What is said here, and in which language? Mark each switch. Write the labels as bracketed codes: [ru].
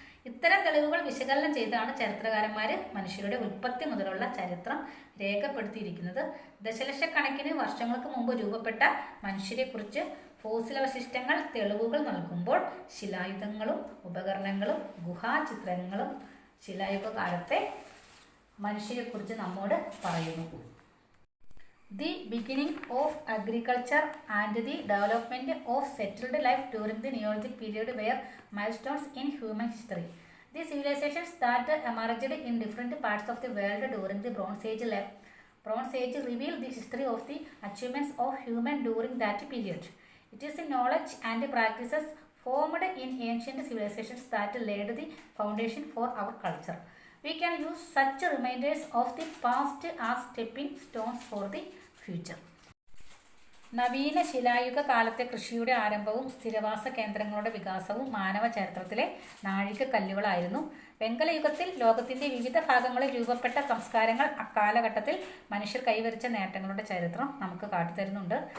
[ml] ഇത്തരം തെളിവുകൾ വിശകലനം ചെയ്താണ് ചരിത്രകാരന്മാർ മനുഷ്യരുടെ ഉൽപ്പത്തി മുതലുള്ള ചരിത്രം രേഖപ്പെടുത്തിയിരിക്കുന്നത്. ദശലക്ഷക്കണക്കിന് വർഷങ്ങൾക്ക് മുമ്പ് രൂപപ്പെട്ട മനുഷ്യരെക്കുറിച്ച് ഫോസിലവശിഷ്ടങ്ങൾ തെളിവുകൾ നൽകുമ്പോൾ ശിലായുധങ്ങളും ഉപകരണങ്ങളും ഗുഹാചിത്രങ്ങളും ശിലായുഗകാലത്തെ മനുഷ്യരെക്കുറിച്ച് നമ്മോട് പറയുന്നു. [en] The beginning of agriculture and the development of settled life during the Neolithic period were milestones in human history. The civilizations that emerged in different parts of the world during the Bronze Age reveal the history of the achievements of humans during that period. It is the knowledge and practices formed in ancient civilizations that laid the foundation for our culture. We can use such reminders of the past as stepping stones for the future. [ml] നവീന ശിലായുഗ കാലത്തെ കൃഷിയുടെ ആരംഭവും സ്ഥിരവാസ കേന്ദ്രങ്ങളുടെ വികാസവും മാനവ ചരിത്രത്തിലെ നാഴികക്കല്ലുകളായിരുന്നു. വെങ്കലയുഗത്തിൽ ലോകത്തിൻ്റെ വിവിധ ഭാഗങ്ങളിൽ രൂപപ്പെട്ട സംസ്കാരങ്ങൾ അക്കാലഘട്ടത്തിൽ മനുഷ്യർ കൈവരിച്ച നേട്ടങ്ങളുടെ ചരിത്രം നമുക്ക് കാട്ടിത്തരുന്നുണ്ട്.